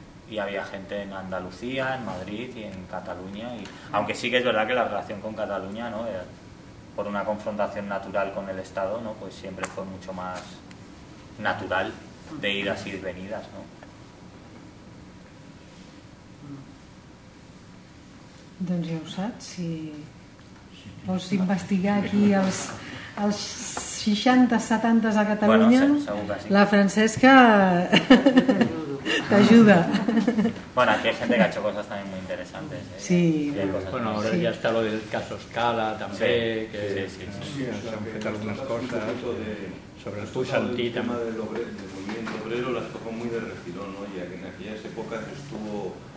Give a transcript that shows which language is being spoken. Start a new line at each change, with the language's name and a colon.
Spanish: y había gente en Andalucía, en Madrid y en Cataluña, y aunque sí que es verdad que la relación con Cataluña, ¿no?, por una confrontación natural con el Estado, ¿no?, pues siempre fue mucho más natural de idas y venidas, ¿no?
Catalan: Doncs ja ho saps, si vols investigar aquí els 60-70 a Catalunya, bueno, segur que sí. La Francesca t'ajuda.
Spanish: Bueno, aquí hay gente que ha hecho cosas también muy interesantes. Sí. Bueno, ahora ya está lo del caso Scala también. Sí, que, sí, sí, sí, sí, sí. Se han fet algunas cosas sobre el Puigantí. El tema del movimiento obrero las tocó muy de refilón, ¿no? Y en aquellas épocas estuvo...